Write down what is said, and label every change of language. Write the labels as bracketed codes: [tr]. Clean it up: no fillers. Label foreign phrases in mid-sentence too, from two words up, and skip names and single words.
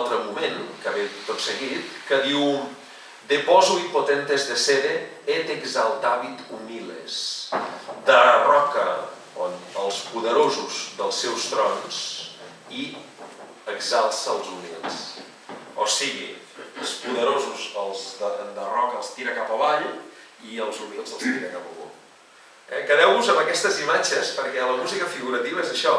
[ca] altre moment, que ve tot seguit, que diu [la] Deposui potentes de sede et exaltavit humiles. [ca] De roca els poderosos dels seus trons i exalça els humils. O sigui, els poderosos de roca els tira cap avall i els humils els tira cap amunt. Quedeu-vos amb aquestes imatges perquè la música figurativa és això.